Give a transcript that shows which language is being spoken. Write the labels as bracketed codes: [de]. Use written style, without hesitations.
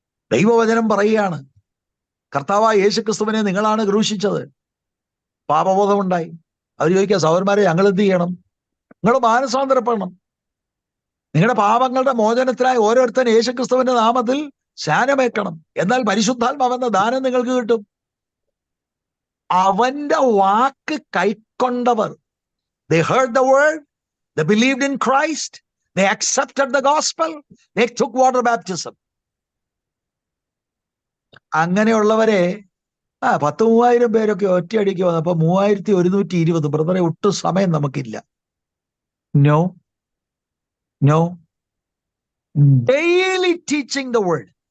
[ml] ദൈവവചനം പറയുകയാണ്, കർത്താവായ യേശുക്രിസ്തുവിനെ നിങ്ങളാണ് ക്രൂശിച്ചത്. പാപബോധമുണ്ടായി. അവർ ചോദിക്കുക, സഹോദരന്മാരെ, ഞങ്ങൾ എന്ത് ചെയ്യണം? നിങ്ങൾ മാനസാന്തരപ്പെടണം. നിങ്ങളുടെ പാപങ്ങളുടെ മോചനത്തിനായി ഓരോരുത്തൻ യേശുക്രിസ്തുവിന്റെ നാമത്തിൽ സ്നാനമേൽക്കണം. എന്നാൽ പരിശുദ്ധാത്മാവെന്ന ദാനം നിങ്ങൾക്ക് കിട്ടും. അവന്റെ വാക്ക് കൈക്കൊണ്ടവർ. [en] They heard the word, they believed in Christ, they accepted the gospel, they took water baptism. [ml] അങ്ങനെയുള്ളവരെ 10,000 പേരൊക്കെ ഒറ്റയടിക്ക് വന്നപ്പോ 3,120. ബ്രദറെ, ഒട്ടും സമയം നമുക്കില്ല. [en] No, daily teaching the word.